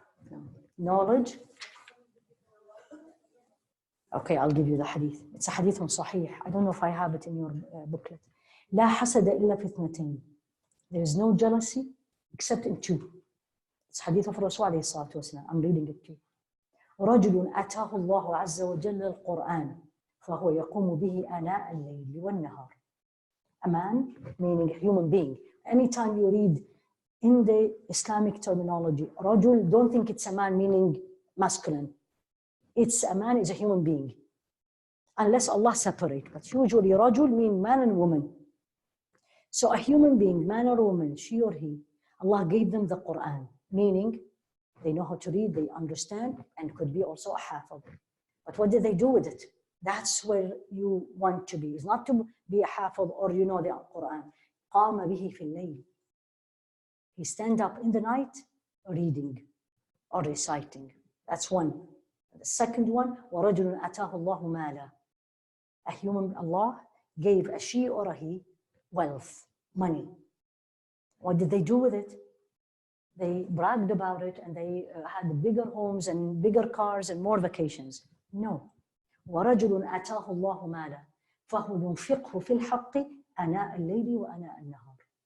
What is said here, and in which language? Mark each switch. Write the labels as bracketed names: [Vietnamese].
[English] No. Knowledge. Okay, I'll give you the hadith. It's a hadith on Sahih. I don't know if I have it in your booklet. [Arabic] لا حسد إلا في اثنتين. [English] There is no jealousy except in two. It's hadith of Rasul alayhi salatu wasalam. I'm reading it to you. [Arabic] رجل أتاه الله عز وجل القرآن فهو يقوم به آناء الليل والنهار. [English] A man, meaning a human being. Anytime you read in the Islamic terminology, رجل, don't think it's a man meaning masculine. It's a man is a human being. Unless Allah separate. But usually رجل mean man and woman. So a human being, man or woman, she or he, Allah gave them the Quran, meaning they know how to read, they understand, and could be also a hafiz. But what did they do with it? That's where you want to be. It's not to be a hafiz or you know the Quran. [Arabic] قَامَ بِهِ فِي اللَّيْلِ. [English] He stand up in the night reading or reciting. That's one. The second one, [Arabic] وَرَجُلٌ أَتَاهُ اللَّهُ مَالًا. [English] A human, Allah gave a she or a he wealth, money. What did they do with it? They bragged about it and they had bigger homes and bigger cars and more vacations. No. [Arabic] وَرَجُلٌ أَتَاهُ اللَّهُ مَالًا فَهُوَ يُنْفِقْهُ فِي الْحَقِّ أَنَاءَ اللَّيْلِ وَأَنَاءَ النَّهَارِ.